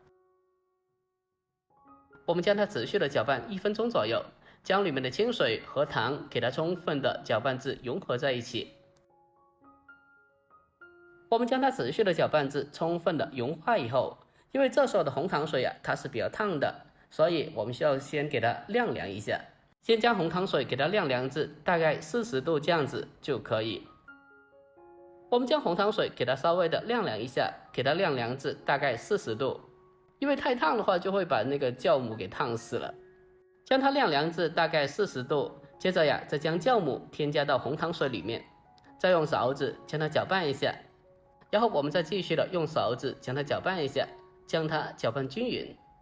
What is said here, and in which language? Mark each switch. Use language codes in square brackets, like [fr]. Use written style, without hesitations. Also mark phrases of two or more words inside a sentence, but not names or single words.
[zh] 我們將它持續的攪拌1分鐘左右，將裡面的清水和糖給它充分的攪拌至融合在一起。我們將它持續的攪拌至充分的融化以後，因為這時候的紅糖水啊，它是比較燙的，所以我們需要先給它晾涼一下。先將紅糖水給它晾涼至大概40度這樣子就可以。我們將紅糖水給它稍微的晾涼一下，給它晾涼至大概40度，因為太燙的話就會把那個酵母給燙死了。將它晾涼至大概40度，接着呀，再將酵母添加到紅糖水裡面，再用勺子將它攪拌一下，然後我們再繼續的用勺子將它攪拌一下，將它攪拌均勻。